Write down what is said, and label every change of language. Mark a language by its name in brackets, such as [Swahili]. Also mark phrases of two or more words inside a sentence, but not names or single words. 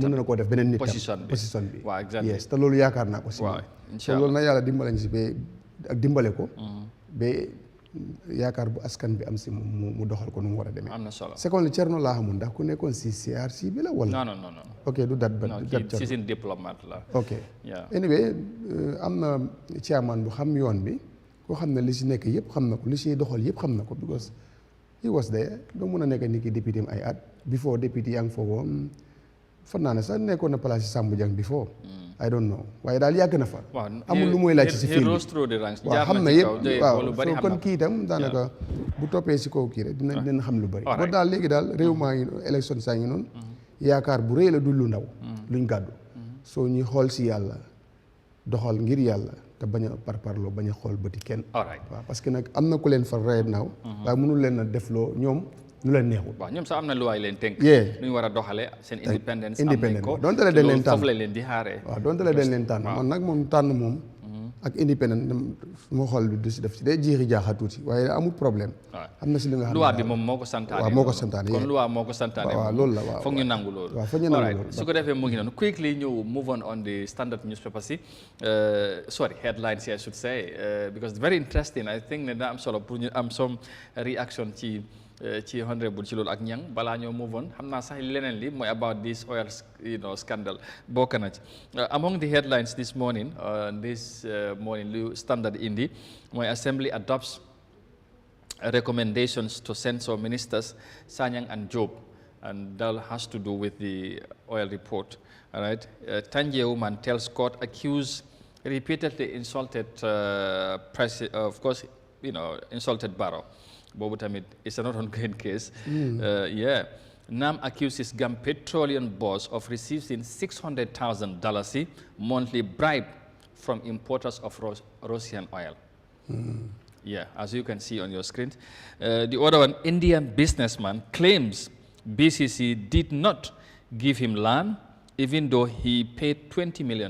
[Wolof] mun na koo def beneen nit position bi yes te loolu yaakaar naa ko si so loolu na yàlla dimbale ñu si ba ak dimbale ko ba yaakaar bu askan bi am si mu doxal ko nu mu war a demee. am na solo second li Thierno laa xamul ndax ku nekkoon si CRC bi la wala. non. ok du dat ba dat si seen diplomate la. ok anyway am na chairman bu xam yoon bi koo xam ne li si nekk yëpp xam na ko li si doxal yëpp xam na ko [English] because he was there [Wolof] doo mun a nekk ni ki député ay at before député yaa ngi fa woon fan naa ne sax nekkoon na place si Sambou Dieng before. [English] I don't know [Wolof] waaye daal yàgg na fa. amul lu muy laaj si fil bi waaw xam na yëpp waaw soo kon kii itam daanaka bu toppee si kaw kii rek dina xam lu bëri. ba daal léegi daal réew maa ngi élection saa ngi noonu. yaakaar bu rëy la du lu ndaw. luñ gàddu. soo ñuy xool si yàlla doxal ngir yàlla te bañ a parparloo bañ a xool bëti kenn. waaw parce que nag am na ku leen fa [English] right now. [Wolof] waaye mënul leen a defloo ñoom. lu leen neexul waaw ñoom sax am na lu waay leen tënk nu ñu war a doxalee seen independence am nañ ko donte la dañ leen tànn foofu lañ leen di xaaree waaw donte la dañ leen tànn man nag moom tànn moom ak independent moo xool bi du si def si day jiixi jaaxa tuuti waaye amul problème am na si li nga xam ne loi bi moom moo ko santaane waaw moo ko santaane kon loi moo ko santaane waaw loolu la waaw foog ñu nangu loolu waaw foog ñu nangu loolu su ko defee mu ngi noonu [English] quickly ñu move on the standard newspaper si sorry headlines I should say because very interesting I think [Wolof] ne daa am solo pour ñu am [English] some reaction ci honorable [Wolof] ci loolu ak ñang balaa ñoo [English] move on [Wolof] xam naa sax leneen li mooy [English] about this oil scandal [Wolof] bokk na ci [English] among the headlines this morning [Wolof] lu standard indi mooy [English] assembly adopts recommendations to censor ministers Sanyang and Job and that has to do with the oil report all right Tanje woman tells court accused repeatedly insulted of course insulted Barrow [Wolof] boobu tamit [English] it's not ongoing case NAM accuses Gambia petroleum boss of receiving $600,000 monthly bribe from importers of Russian oil as you can see on your screen the other one Indian businessman claims BCC did not give him land even though he paid $20 million.